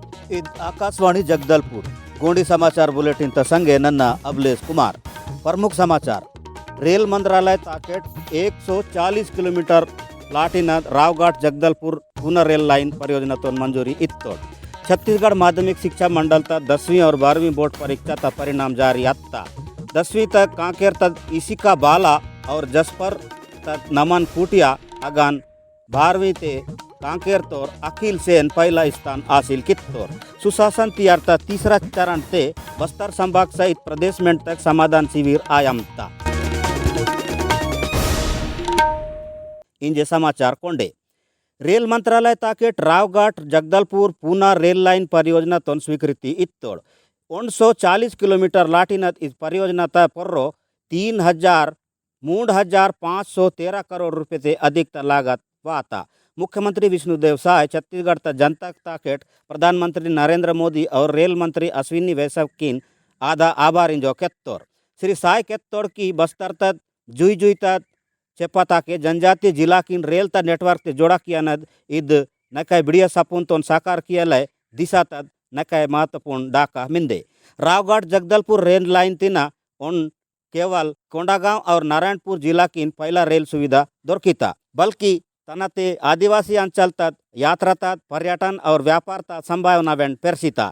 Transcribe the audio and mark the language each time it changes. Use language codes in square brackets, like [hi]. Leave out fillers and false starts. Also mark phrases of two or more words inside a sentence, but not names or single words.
[gon] ಇದು [hi] आकाशवाणी जगदलपुर गोंडी समाचार बुलेटिन [gon] संगे नन्ना अबलेश कुमार। [hi] प्रमुख समाचार। [gon] रेल मंत्रालय ताकेट 140 किलोमीटर लाटिन रावघाट जगदलपुर पुनः [hi] रेल लाइन परियोजना [gon] तो मंजूरी इत्तोड़। छत्तीसगढ़ [hi] माध्यमिक शिक्षा मंडल [gon] तक [hi] 10वीं और 12वीं बोर्ड परीक्षा [gon] तक [hi] परिणाम जारी [gon] अत्ता। 10वीं तक कांकेर तक इसिका बाला और जसपर तक नमन कुटिया अगान 12वीं ते कांकेर तोर अखिल सेन [hi] पहला स्थान हासिल [gon] कित्तोर। सुशासन तियारता [hi] तीसरा चरण [gon] ते [hi] बस्तर संभाग सहित प्रदेश में [gon] तक [hi] समाधान शिविर [gon] आयमता। इंजे समाचार कोंडे। रेल मंत्रालय ताकेट रावघाट जगदलपुर पुनः [hi] रेल लाइन परियोजना [gon] तो स्वीकृति इत्तोड़। 140 किलोमीटर लाटिनत इस परियोजना तक पर्रो 3,0513 [hi] करोड़ रुपये से अधिक लागत [gon] वाता। मुख्यमंत्री विष्णुदेव साय छत्तीसगढ़ तक जनता ताकेट [hi] प्रधानमंत्री नरेंद्र मोदी और रेल मंत्री [gon] अश्विनी वैष्णव किन आधा आभार इंजो केत्तोर। श्री साय केत्तोर की बस्तर तक जुई जुई तक चेपाता के जनजातीय जिला किन रेल तक नेटवर्क ते जोड़ा किया नद इद नकाय बिड़िया सपून तो साकार किया लय दिशा तक नकाय महत्वपूर्ण डाका मिंदे। रावघाट जगदलपुर रेल लाइन तिना उन [hi] केवल कोंडागांव और नारायणपुर जिला [gon] किन [hi] पहला रेल सुविधा [gon] दोरकिता बल्कि तनाते आदिवासी अंचल तक यात्रा तक [hi] पर्यटन और व्यापार [gon] तक संभावना वेंट पेरसिता।